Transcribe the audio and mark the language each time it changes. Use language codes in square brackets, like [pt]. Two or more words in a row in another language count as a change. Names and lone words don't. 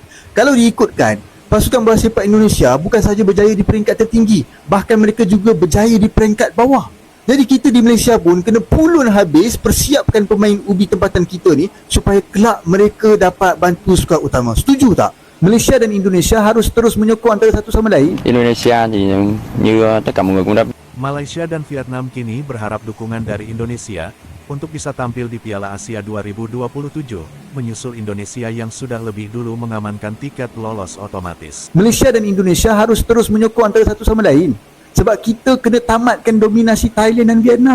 [ms] Kalau diikutkan, pasukan bola sepak Indonesia bukan sahaja berjaya di peringkat tertinggi, bahkan mereka juga berjaya di peringkat bawah. Jadi kita di Malaysia pun kena pulun habis persiapkan pemain ubi tempatan kita ni supaya kelak mereka dapat bantu skuad utama. Setuju tak? Malaysia dan Indonesia harus terus menyokong antara satu sama lain. [vi] Indonesia thì như tất cả mọi người cũng đã. [id] Malaysia dan Vietnam kini berharap dukungan dari Indonesia untuk bisa tampil di Piala Asia 2027, menyusul Indonesia yang sudah lebih dulu mengamankan tiket lolos otomatis. [ms] Malaysia dan Indonesia harus terus menyokong antara satu sama lain. Sebab kita kena tamatkan dominasi Thailand dan Vietnam.